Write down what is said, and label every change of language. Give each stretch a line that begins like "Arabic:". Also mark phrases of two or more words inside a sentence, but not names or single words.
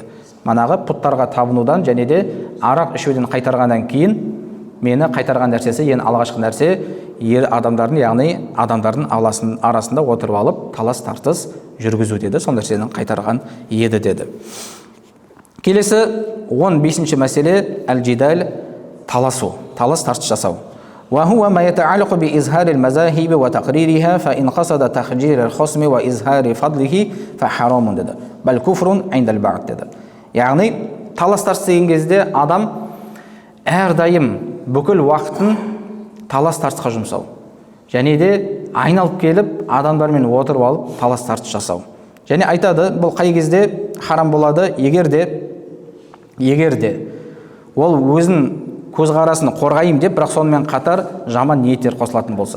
Kazakh: Манағы пұттарға табынудан және де арақ ішуден қайтарғаннан кейін мені қайтарған нәрсесі, ең алғашқы нәрсе адамдардың, яғни адамдардың арасында отырып алып талас тартыс жүргізу деді. Сол нәрсені қайтарған еді деді. Келесі 15-ші мәселе әл-жидал, таласу, талас тартыс жасау.
Arabic: وهو ما يتعلق بإظهار المذاهب وتقريرها فإن قصد تخجير الخصم وإظهار فضله فحرام деді. بل كفر عند البعض деді.
Kazakh: Яғни талас тартыс деген кезде адам әрдайым бүкіл уақытын талас тартысқа жұмсау. Және де айналып келіп адамдармен отырып алып талас тартыс жасау. Және айтады, бұл қай кезде харам болады? Егер де ол өзін көзқарасын қорғайым деп, бірақ сонымен қатар жаман ниеттер қосылатын болса.